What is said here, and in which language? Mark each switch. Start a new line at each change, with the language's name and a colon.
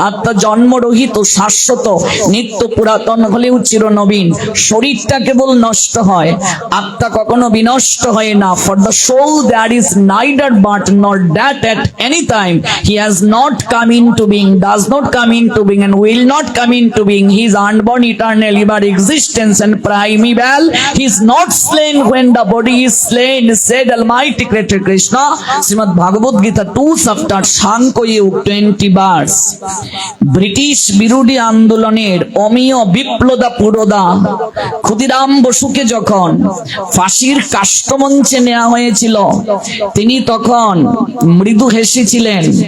Bangla: আত্মা জন্মরহিত, শাশ্বত, নিত্য, পুরাতন হলেও চিরনবীন। শরীরটা কেবল নষ্ট হয়, আত্মা কখনো বিনষ্ট হয় না।
English: For the soul that is neither birth nor death at any time, he has not come into being, does not come into being and will not come into being. He is unborn, eternal, ever existence and primeval. He is not slain when the body is slain, said Almighty Creator Krishna. Srimad Bhagavad Gita 2 chapter Shankha Yuga 20 verse.
Bangla: British বিরোধী আন্দোলনের অমীয় বিপ্লদা পুরোদা ক্ষুদিরাম বসুকে যখন ফাঁসির কাষ্ঠমঞ্চে নেওয়া হয়েছিল, তিনি তখন মৃদু হেসেছিলেন।